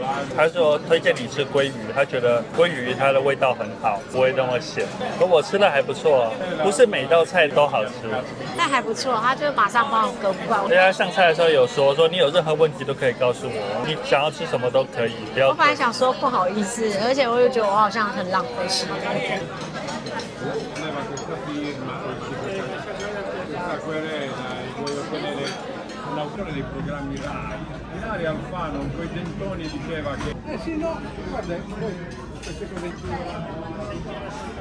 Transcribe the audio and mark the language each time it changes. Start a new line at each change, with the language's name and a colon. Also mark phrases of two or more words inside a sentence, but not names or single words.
Chinese: 他说推荐你吃鲑鱼，他觉得鲑鱼它的味道很好，不会那么咸。可我吃的还不错，不是每道菜都好吃。但还不错，他就马上帮我更换。人家上菜的时候有说你有任何问题都可以告诉我，你想要吃什么都可以，不要。我本来想说不好意思，而且我又觉得我好像很浪费时间。
Italian: L'autore dei programmi RAI, Ilaria Alfano, con quei dentoni diceva che sì no, guarda, queste cose qui.